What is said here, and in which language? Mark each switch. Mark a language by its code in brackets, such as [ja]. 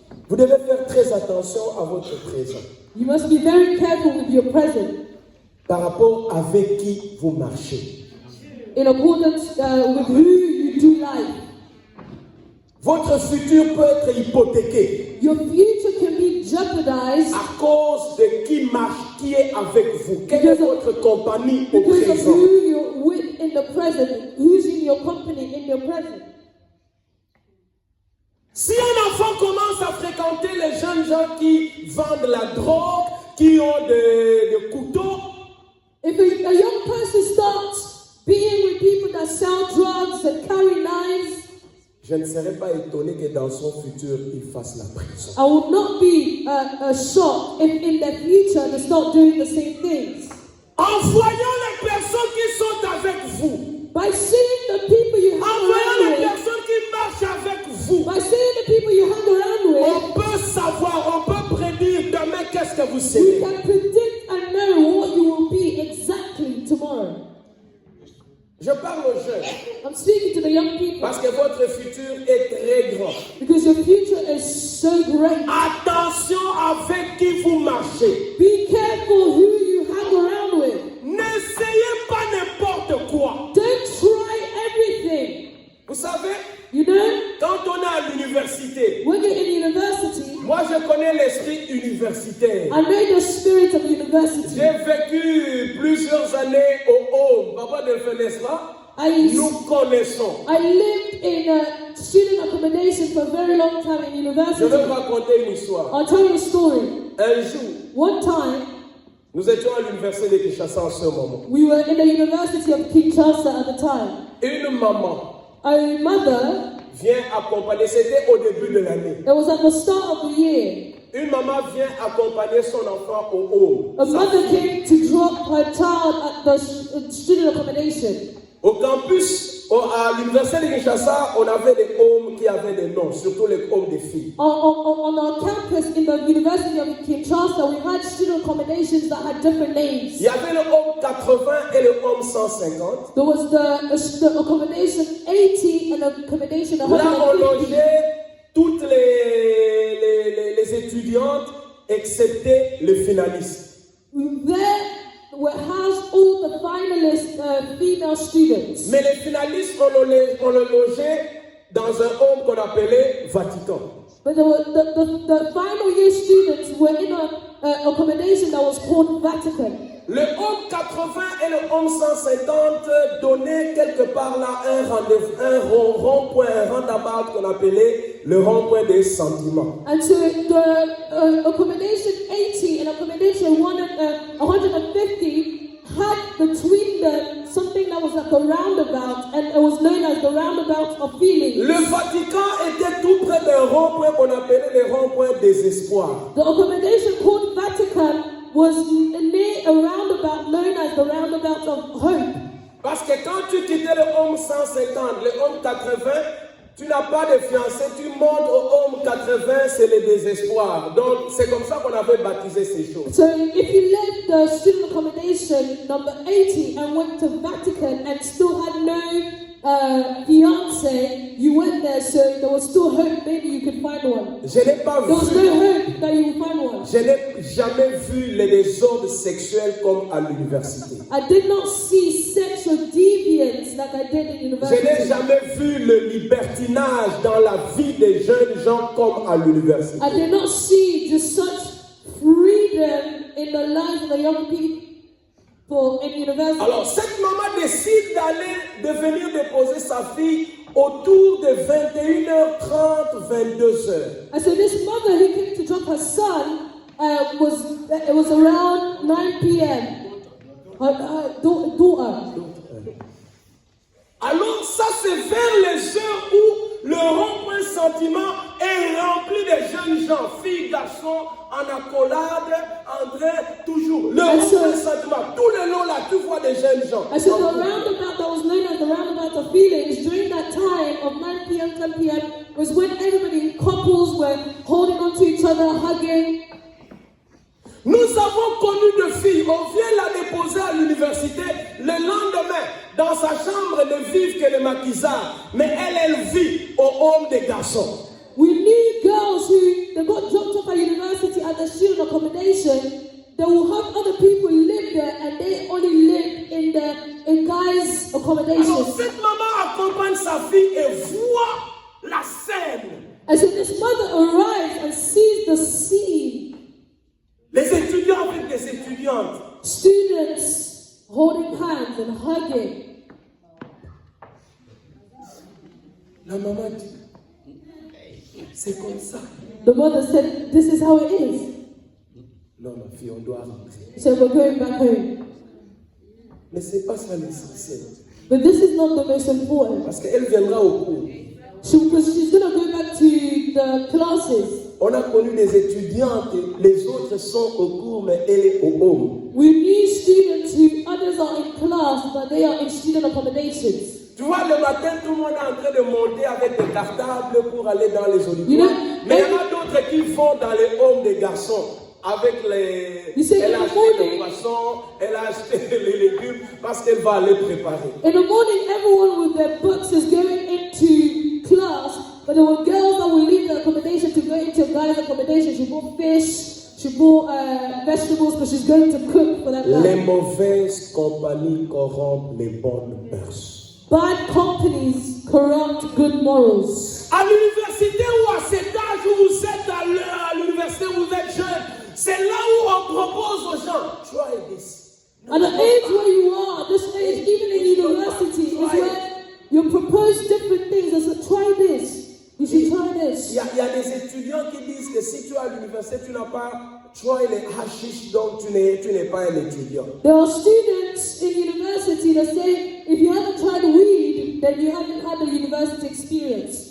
[fr] vous devez faire très attention à votre présent [en] you must be very careful with your present [fr] par rapport avec qui vous marchez. [en] in accordance with who you do life. [fr] Votre futur peut être hypothéqué [en] Your future can be jeopardized [fr] à cause de qui marche, qui est avec vous. Quelle est votre compagnie au [en] because of [fr] présent? [en] who you're with in the present, who's in your company in your present. [fr] Si un enfant commence à fréquenter les jeunes gens qui vendent la drogue, qui ont des couteaux, [en] If a young person starts being with people that sell drugs and carry knives, [fr] je ne serais pas étonné que dans son futur, il fasse la prison. [en] I would not be shocked if in the future they start doing the same things. [fr] En voyant les personnes qui sont avec vous, [en] By seeing the people you [fr] en [en] hang [fr] voyant les [en] around with, [fr] personnes qui marchent avec vous, [en] by seeing the people you hang around with, [fr] on peut savoir, on peut prédire demain qu'est-ce que vous [en] we [fr] serez. [en] can predict and know what you will be exactly tomorrow. [fr] Je parle aux jeunes [en] I'm speaking to the young people [fr] parce que votre futur est très grand. [en] because your future is so great. [fr] Attention avec qui vous marchez. [en] Be careful who you hang around with. [fr] N'essayez pas n'importe quoi. [en] Don't try everything. [fr] Vous savez, [en] You know, [fr] quand on est à l'université, [en] when you're in university, [fr] moi je connais l'esprit universitaire. [en] I know the spirit of university. [fr] J'ai vécu plusieurs années au home. Papa ne le fait, n'est-ce pas? Nous connaissons. [en] I lived in a student accommodation for a very long time in [fr] Je [en] university. [fr] vais vous raconter une histoire. [en] I'll tell you a story. [fr] Un jour, [en] One time, [fr] nous étions à l'université de Kinshasa en ce moment. [en] we were in the University of Kinshasa at the time. [fr] Une maman [en] A mother, [fr] vient accompagner, c'était au début de l'année. [en] it was at the start of the year, [fr] Une maman vient accompagner son enfant au home. [en] a mother came to drop her child at the student accommodation. [fr] Au campus, à l'université de Kinshasa, on avait des homes qui avaient des noms, surtout les homes des filles. [en] On our campus in the University of Kinshasa, we had student accommodations that had different names. [fr] Il y avait le home 80 et le home 150. [en] There was the accommodation 80 and the accommodation [fr] Là, on [en] 150. [fr] logeait toutes les étudiantes, excepté les finalistes. [en] There were housed all the finalist female students. [fr] Mais les finalistes, on le logeait dans un home qu'on appelait Vatican. [en] But the final year students were in a accommodation that was called Vatican. [fr] Le home 80 et le home 150 donnaient quelque part là un rendez-vous, un rond-point, un roundabout qu'on appelait le rond-point des sentiments. [en] And so the accommodation 80 and accommodation 150 had between them something that was like a roundabout, and it was known as the roundabout of feelings. [fr] Le Vatican était tout près d'un rond-point qu'on appelait le rond-point désespoir. [en] The accommodation called Vatican was near a roundabout known as the roundabout of hope. [fr] Parce que quand tu quittais le home 150, le home 80, tu n'as pas de fiancé, tu montes au home 80, c'est le désespoir. Donc c'est comme ça qu'on avait baptisé ces choses. [en] So if you left the student accommodation number 80 and went to Vatican and still had no fiance, you went there, so there was still hope, maybe you could find one. [fr] Je n'ai pas [en] There was [fr] vu, [en] no hope that you would find one. [fr] je n'ai jamais vu les désordres sexuels comme à l'université. [en] I did not see sexual deviance like I did in [fr] Je [en] university. [fr] n'ai jamais vu le libertinage dans la vie des jeunes gens comme à l'université. [en] I did not see just such freedom in the lives of the young people in university. [fr] Alors, cette maman décide de venir déposer sa fille autour de 21h30, 22h. [en] And so this mother who came to drop her son was around 9 p.m. Her daughter. [fr] Alors, ça c'est vers les heures où le rond-point sentiment est rempli de jeunes gens, filles, garçons, en accolade, en train, toujours. Le rond-point sentiment, tout le long là, tu vois des jeunes gens. [en] And so the roundabout that was known as the roundabout of feelings during that time of 9 p.m., 10 p.m. was when everybody, couples were holding on to each other, hugging. [fr] Nous avons connu de filles, on vient la déposer à l'université, le lendemain, dans sa chambre, elle ne vit que le maquisard, mais elle vit au home des garçons. [en] We knew girls who they got dropped off at university at the student accommodation. They will have other people live there, and they only live in guys' accommodation. [fr] Alors cette maman accompagne sa fille et voit la scène. [en] And so this mother arrives and sees the scene. [fr] Les étudiants avec des étudiantes. [en] Students holding hands and hugging. [fr] La maman dit, c'est comme ça. [en] The mother said, "This is how it is." [fr] Non, ma fille, on doit rentrer. [en] So we're going back home. [fr] Mais c'est pas ça l'essentiel. [en] But this is not the most important. [fr] Parce qu'elle viendra au cours. [en] Because she's going to go back to the classes. [fr] On a connu des étudiantes, les autres sont au cours, mais elle est au home. [en] We need students who others are in class, but they are in student accommodations. [fr] Tu vois, le matin, tout le monde est en train de monter avec des cartables pour aller dans les auditoires. Mais il y en a d'autres qui vont dans les homes des garçons. Avec les... Elle a acheté le poisson, elle a acheté les légumes parce qu'elle va aller préparer. [en] In the morning, everyone with their books is going into class, but there were girls that will leave the accommodation to go into a guy's accommodation. She bought fish, she bought vegetables, but she's going to cook for that guy. [fr] Les mauvaises compagnies corrompent les bonnes mœurs. [en] Bad companies corrupt good morals. [fr] À l'université ou à cet âge où vous êtes à l'université, où vous êtes jeune, c'est là où on propose aux gens, [en] try this. At the age where you are, this age, even in university, is where you propose different things. It's like, try this. You should try this. [fr] Il y a des étudiants qui disent que si tu es à l'université, tu n'as pas try les hashish, donc tu n'es pas un étudiant. [en] There are students in university that say, if you haven't tried weed, then you haven't had a university experience.